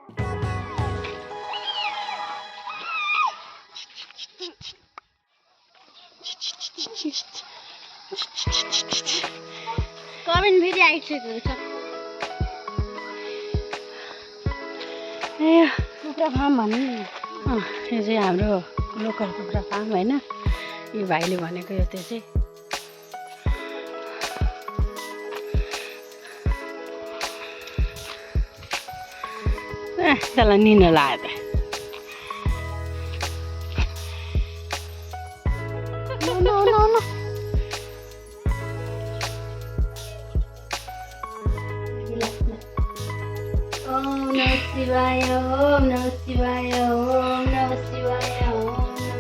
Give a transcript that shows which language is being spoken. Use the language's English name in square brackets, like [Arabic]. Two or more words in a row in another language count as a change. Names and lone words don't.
[Nepali] कमेन्ट फेरि आइसकेको छ ए कुखुरा फार्म भन्नु यो चाहिँ हाम्रो लोकल कुखुरा फार्म होइन यो भाइले भनेको यो त्यो चाहिँ त्यसलाई निनो लाग्यो [Sanskrit] ओम नमः शिवाय ओम नमः शिवाय ओम नमः शिवाय ओम